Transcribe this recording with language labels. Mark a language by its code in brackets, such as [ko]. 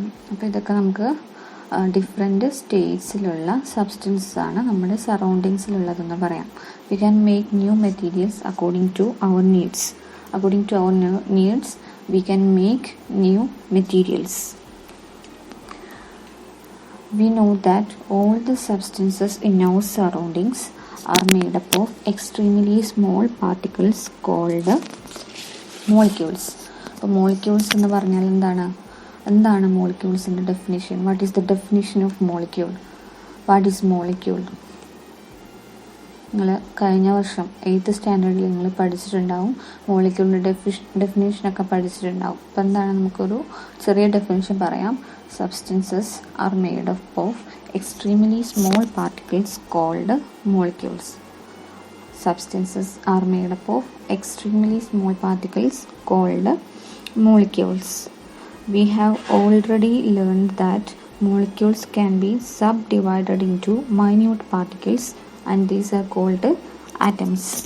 [ml] അപ്പോൾ ഇതൊക്കെ നമുക്ക് ഡിഫറെൻറ്റ് സ്റ്റേറ്റ്സിലുള്ള സബ്സ്റ്റൻസസ് ആണ് നമ്മുടെ സറൗണ്ടിങ്സിലുള്ളതെന്ന് പറയാം. [en] We can make new materials according to our needs. According to our needs we can make new materials. We know that all the substances in our surroundings are made up of extremely small particles called molecules. [ml] അപ്പോൾ molecules എന്ന് പറഞ്ഞാൽ എന്താണ് moleculesൻ്റെ definition? [en] What is the definition of molecule? What is molecule? [ml] നിങ്ങൾ കഴിഞ്ഞ വർഷം 8th സ്റ്റാൻഡേർഡിൽ നിങ്ങൾ പഠിച്ചിട്ടുണ്ടാവും, മോളിക്യൂളിൻ്റെ ഡെഫിനേഷനൊക്കെ പഠിച്ചിട്ടുണ്ടാവും. അപ്പോൾ എന്താണ്, നമുക്കൊരു ചെറിയ ഡെഫിനിഷൻ പറയാം. [en] Substances are made up of extremely small particles called molecules. Substances are made up of extremely small particles called molecules. We have already learned that molecules can be subdivided into minute particles and these are called atoms.